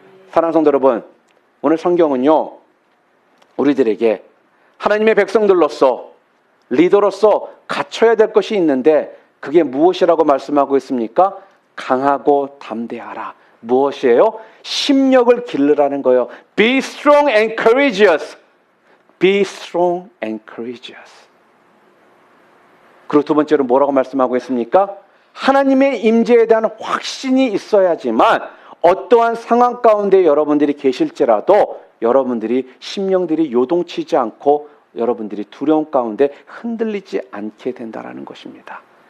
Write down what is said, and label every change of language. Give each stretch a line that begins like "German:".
Korean: 사랑하는 성도 여러분, 오늘 성경은요. 우리들에게 하나님의 백성들로서 리더로서 갖춰야 될 것이 있는데 그게 무엇이라고 말씀하고 있습니까? 강하고 담대하라. 무엇이에요? 심력을 기르라는 거예요.
English: Be strong and courageous. Be strong and courageous.
Korean: 그리고 두 번째로 뭐라고 말씀하고 있습니까? 하나님의 임재에 대한 확신이 있어야지만 어떠한 상황 가운데 여러분들이 계실지라도 여러분들이 심령들이 요동치지 않고 여러분들이 두려움 가운데 흔들리지 않게 된다는 것입니다.